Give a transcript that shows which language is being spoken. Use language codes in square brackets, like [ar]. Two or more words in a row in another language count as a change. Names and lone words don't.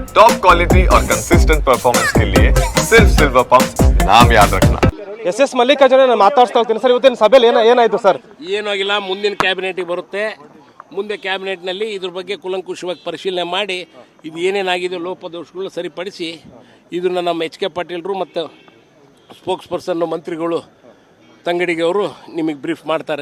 [en] top quality [hi] और [en] consistent performance [hi] के लिए सिर्फ सिल्वर पंप नाम याद रखना। [kn] ಎಸ್ ಮಲ್ಲಿಕಾರ್ಜುನ ಮಾತಾಡ್ತಾ ಹೋಗ್ತೀನಿ ಸರ್. ಇವತ್ತಿನ ಸಭೆಯಲ್ಲಿ ಏನಾಯ್ತು ಸರ್? ಏನೂ ಆಗಿಲ್ಲ. ಮುಂದಿನ ಕ್ಯಾಬಿನೆಟ್ಗೆ ಬರುತ್ತೆ. ಮುಂದೆ ಕ್ಯಾಬಿನೆಟ್ನಲ್ಲಿ ಇದ್ರ ಬಗ್ಗೆ ಕೂಲಂಕುಷವಾಗಿ ಪರಿಶೀಲನೆ ಮಾಡಿ ಇದು ಏನೇನಾಗಿದೆ ಲೋಪದೋಷಗಳು ಸರಿಪಡಿಸಿ ಇದನ್ನು ನಮ್ಮ ಎಚ್ ಕೆ ಪಾಟೀಲರು ಮತ್ತು ಸ್ಪೋಕ್ಸ್ ಪರ್ಸನ್ ಮಂತ್ರಿಗಳು ತಂಗಡಿಗೆ ಅವರು ನಿಮಗೆ ಬ್ರೀಫ್ ಮಾಡ್ತಾರೆ.